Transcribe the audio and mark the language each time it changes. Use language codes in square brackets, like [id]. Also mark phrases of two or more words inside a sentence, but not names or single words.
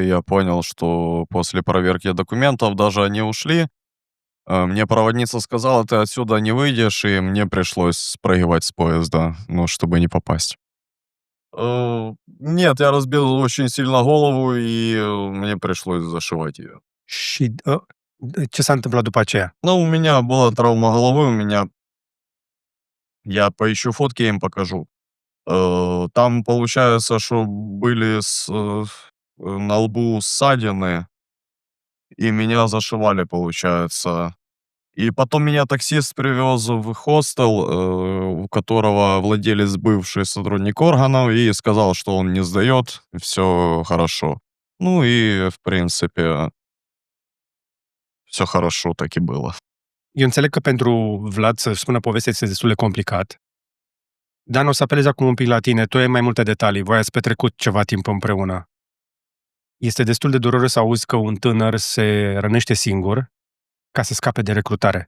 [ru] Я понял, что после проверки документов даже они ушли. Мне проводница сказала, ты отсюда не выйдешь, и мне пришлось спрыгивать с поезда, ну, чтобы не попасть. Нет, я разбил очень сильно голову, и мне пришлось зашивать ее. [ro] Și ce s-a întâmplat după aceea? [ru] Ну, у меня была травма головы, Я поищу фотки, я им покажу. Там, получается, что были на лбу ссадины, и меня зашивали, получается. И потом меня таксист привез в хостел, у которого владелец бывший сотрудник органов, и сказал, что он не сдает, все хорошо. Ну и, в принципе, все хорошо так и было. [ro] Eu înțeleg că pentru Vlad să spună povestea este destul de complicat. Dan, o să apelez acum un pic la tine. Tu ai mai multe detalii. Voi ați petrecut ceva timp împreună. Este destul de dureros să auzi că un tânăr se rănește singur ca să scape de recrutare.